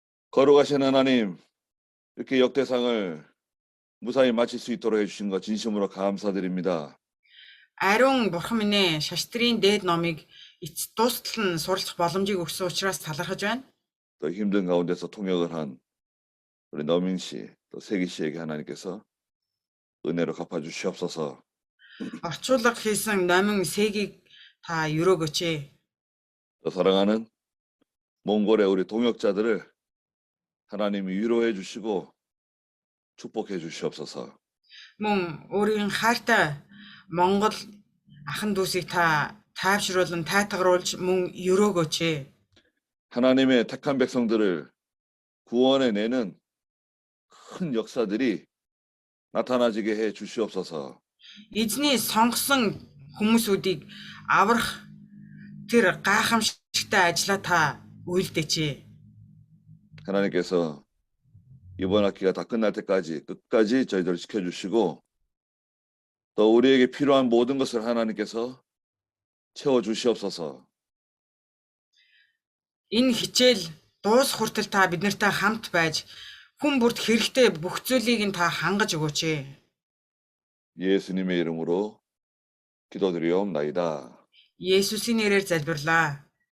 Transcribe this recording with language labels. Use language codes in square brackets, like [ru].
[ko] 거룩하신 하나님, 이렇게 역대상을 무사히 마칠 수 있도록 해주신 것 진심으로 감사드립니다. [mn] Ариун бурхан минь ээ, шаштрын дээд номыг дуустал нь сурлах боломжийг өгсөн учраас талархаж байна. [ko] 또 힘든 가운데서 통역을 한 우리 너민 씨, 또 세기 씨에게 하나님께서 은혜로 갚아주시옵소서. [mn] Орчуулга хийсэн Номин Сэгийг та өрөөгөөч. [ko] 또 사랑하는 몽골의 우리 동역자들을 하나님이 위로해 주시고 축복해 주시옵소서. [mn] Мөн өөрийн хайртай Монгол ахын дүүсийг та тайвшруулан тайтгаруулж мөн өрөөгөөч. [ko] 하나님의 택한 백성들을 구원해 내는 큰 역사들이 나타나지게 해 주시옵소서. [mn] Эзний сонгосон хүмүүсүүдийг аврах тэр гайхамшигтай ажлаа та үйлдээч. [ko] 하나님께서 이번 학기가 다 끝날 때까지 끝까지 저희들을 지켜주시고 또 우리에게 필요한 모든 것을 하나님께서 채워 주시옵소서. [mn] Энэ хичээл дуус хүртэл та биднэртэй хамт байж хүн бүрт хэрэгтэй бүх зүйлийг нь та хангаж өгөөч. [ko] 예수님의 이름으로 기도드리옵나이다. [mn] Есүсийн нэрээр залбирлаа.